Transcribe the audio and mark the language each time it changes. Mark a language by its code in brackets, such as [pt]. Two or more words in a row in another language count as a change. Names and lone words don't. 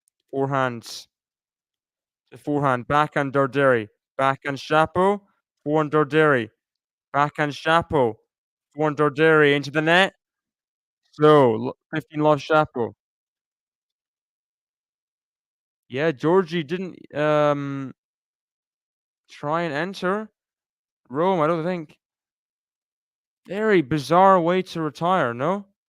[en] Forehands. The forehand. Backhand Darderi. Backhand Shapo. Forehand Darderi. Backhand Shapo. Forehand Darderi into the net. So 15 love Shapo. Yeah, Georgie didn't try and enter Rome, I don't think. Very bizarre way to retire, no?